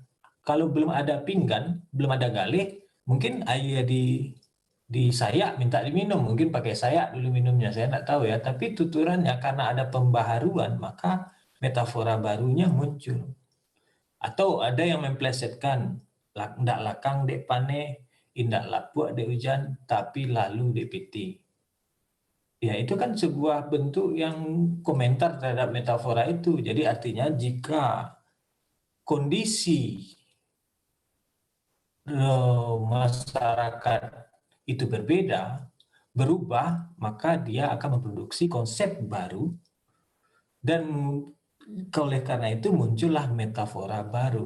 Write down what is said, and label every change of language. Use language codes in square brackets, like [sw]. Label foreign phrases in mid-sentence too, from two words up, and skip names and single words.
[id] Kalau belum ada pinggan, belum ada galih, mungkin air di sayak minta diminum, mungkin pakai sayak dulu minumnya, saya tidak tahu ya. Tapi tuturannya karena ada pembaharuan, maka metafora barunya muncul. Atau ada yang memplesetkan, [min] ndak lakang dek pane, indak lapuak dek hujan, tapi lalu dek piti. [id] Ya itu kan sebuah bentuk yang komentar terhadap metafora itu. Jadi artinya jika kondisi masyarakat itu berbeda, berubah, maka dia akan memproduksi konsep baru, dan oleh karena itu muncullah metafora baru.